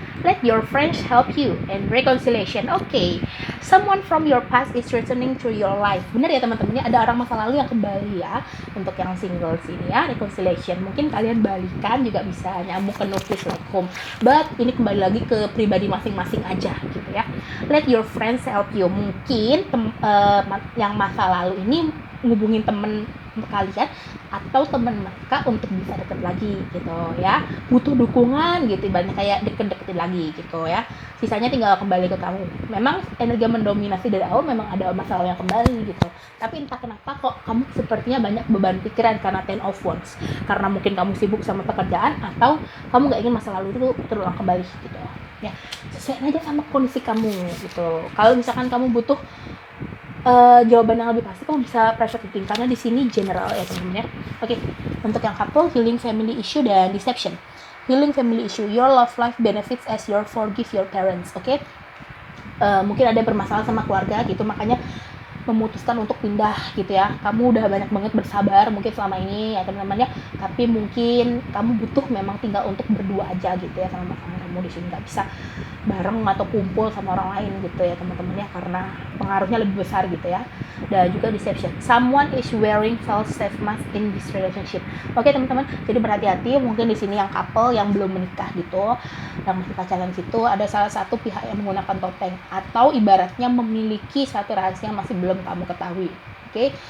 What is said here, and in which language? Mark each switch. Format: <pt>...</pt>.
<en>Let your friends help you and reconciliation. Oke. Someone from your past is returning to your life.</en> <id>Benar ya teman-teman ya, ada orang masa lalu yang kembali ya. Untuk yang single sini ya, reconciliation. Mungkin kalian balikan juga bisa, nyambung ke no place like home. But ini kembali lagi ke pribadi masing-masing aja gitu ya.</id> <en>Let your friends help you.</en> <id>Mungkin yang masa lalu ini ngubungin temen kalian atau teman mereka untuk bisa deket lagi gitu ya, butuh dukungan gitu, ibaratnya kayak deket-deketin lagi gitu ya. Sisanya tinggal kembali ke kamu. Memang energi mendominasi dari awal, memang ada masalah yang kembali gitu, tapi entah kenapa kok kamu sepertinya banyak beban pikiran karena Ten of Wands, karena mungkin kamu sibuk sama pekerjaan atau kamu gak ingin masa lalu itu terulang kembali gitu ya. Sesuai aja sama kondisi kamu gitu. Kalau misalkan kamu butuh jawaban yang lebih pasti, kamu bisa private reading karena di sini general ya teman-teman ya. Oke, untuk yang couple, healing family issue dan deception.</id> <en>Healing family issue, your love life benefits as you forgive your parents.</en> <id>Oke. Mungkin ada bermasalah sama keluarga gitu, makanya memutuskan untuk pindah gitu ya. Kamu udah banyak banget bersabar mungkin selama ini ya teman-teman ya, tapi mungkin kamu butuh memang tinggal untuk berdua aja gitu ya sama pasangan kamu. Di sini nggak bisa bareng atau kumpul sama orang lain gitu ya teman-teman ya, karena pengaruhnya lebih besar gitu ya. Dan juga</id> <en>deception, someone is wearing false safe mask in this relationship.</en> <id>Oke teman-teman, jadi berhati-hati. Mungkin di sini yang couple yang belum menikah gitu, yang masih pacaran situ, ada salah satu pihak yang menggunakan topeng atau ibaratnya memiliki suatu rahasia yang masih belum kamu ketahui. Oke.</id>